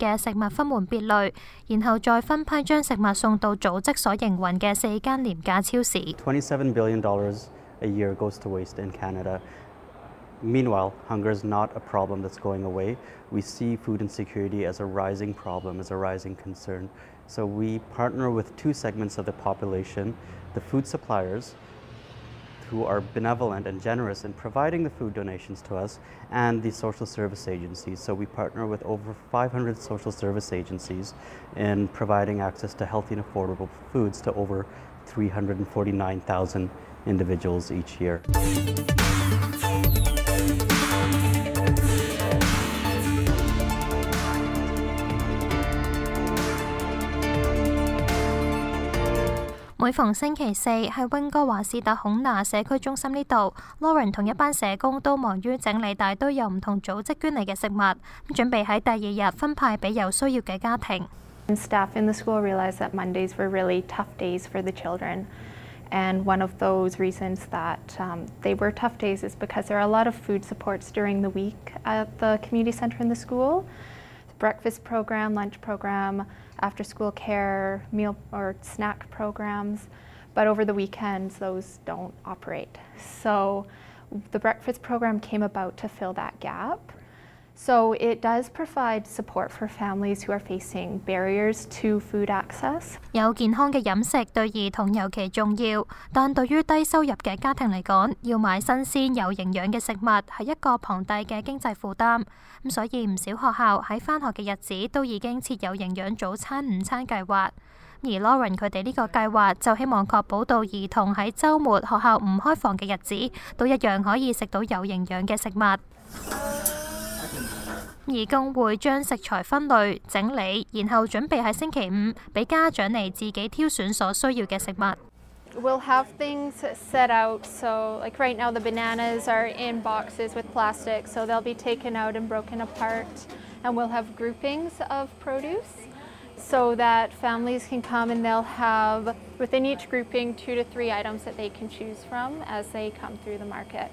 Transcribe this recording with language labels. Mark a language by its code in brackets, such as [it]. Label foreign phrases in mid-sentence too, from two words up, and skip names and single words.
[yue] 嘅食物分門別類，然後再分批將食物送到組織所營運嘅4間廉價超市。 [en] $27 billion a year goes to waste in Canada. Meanwhile, hunger is not a problem that's going away. We see food insecurity as a rising problem, as a rising concern. So we partner with two segments of the population, the food suppliers, who are benevolent and generous in providing the food donations to us, and the social service agencies. So we partner with over 500 social service agencies in providing access to healthy and affordable foods to over 349,000 individuals each year. [yue] 每逢星期四喺溫哥華士特孔拿社區中心呢度 ，Lauren 同一班社工都忙於整理大堆由唔同組織捐嚟嘅食物，準備喺第二日分派俾有需要嘅家庭。 [en] Staff in the school realized that Mondays were really tough days for the children. And one of those reasons that they were tough days is because there are a lot of food supports during the week at the community center in the school. The breakfast program, lunch program, after school care, meal or snack programs. But over the weekends, those don't operate. So the breakfast program came about to fill that gap. So it does provide support for families who are facing barriers to food access. [yue] 有健康嘅飲食對兒童尤其重要，但對於低收入嘅家庭嚟講，要買新鮮有營養嘅食物係一個龐大嘅經濟負擔。咁所以唔少學校喺返學嘅日子都已經設有營養早餐、午餐計劃。而 Lauren 佢哋呢個計劃就希望確保到兒童喺週末學校唔開放嘅日子，都一樣可以食到有營養嘅食物。義工會將食材分類、整理，然後準備喺星期五俾家長嚟自己挑選所需要嘅食物。 [en] We'll have things set out, so like right now the bananas are in boxes with plastic, so they'll be taken out and broken apart, and we'll have groupings of produce so that families can come and they'll have within each grouping 2 to 3 items that they can choose from as they come through the market.